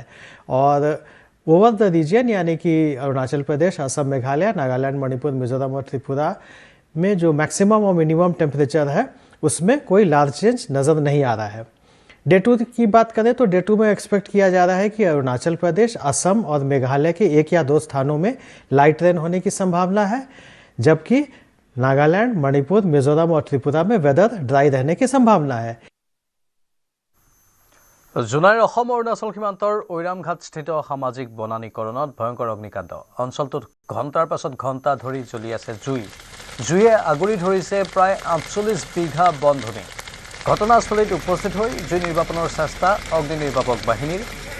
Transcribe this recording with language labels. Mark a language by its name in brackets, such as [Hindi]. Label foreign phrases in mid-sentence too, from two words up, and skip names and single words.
[Hindi] और [English] over the region [Hindi] यानी कि अरुणाचल प्रदेश, असम, मेघालय, नागालैंड, मणिपुर, मिजोरम और त्रिपुरा में जो मैक्सिमम और [English] minimum temperature [Hindi] है उसमें कोई [English] large change [Hindi] नज़र नहीं आ रहा है। डे 2 की बात करें तो डे 2 में एक्सपेक्ट किया जा रहा है कि अरुणाचल प्रदेश, असम और मेघालय के 1 या 2 स्थानों में [English] light rain [Hindi] होने की संभावना है, जबकि नागालैंड, मणिपुर, मिजोरम और त्रिपुरा में [English] weather dry [Hindi] रहने की संभावना है। [Assamese] জোনাইৰ অসম অৰুণাচল সীমান্তৰ ঐৰামঘাটস্থিত সামাজিক বনানীকৰণত ভয়ংকৰ অগ্নিকাণ্ড। অঞ্চলটোত ঘণ্টাৰ পাছত ঘণ্টা ধৰি জ্বলি আছে জুই। জুয়ে আগুৰি ধৰিছে প্ৰায় 48 বিঘা বনভূমি। ঘটনাস্থলীত উপস্থিত হৈ জুই নিৰ্বাপনৰ চেষ্টা অগ্নি নিৰ্বাপক বাহিনীৰ।